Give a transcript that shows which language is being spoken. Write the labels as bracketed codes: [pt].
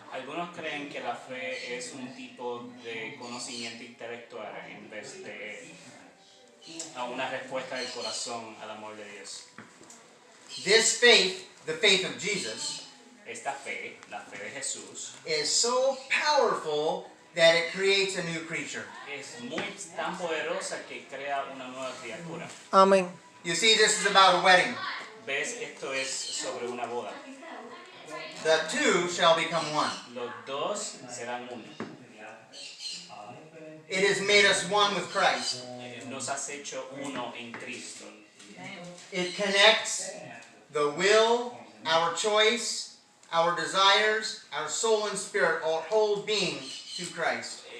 [es] Algunos creen que la fe es un tipo de conocimiento intelectual en vez de a una respuesta del corazón al amor de Dios. [en] This faith, the faith of Jesus, [es] Esta fe, la fe de Jesús, [en] is so powerful that it creates a new creature. [es] es tan poderosa que crea una nueva criatura. Amén. [en] You see, this is about a wedding. [es] ¿Ves? Esto es sobre una boda. [en] The two shall become one. [es] Los dos serán uno. [en] It has made us one with Christ. [es] Nos has hecho uno en Cristo. [en] It connects the will, our choice, our desires, our soul and spirit, our whole being to Christ.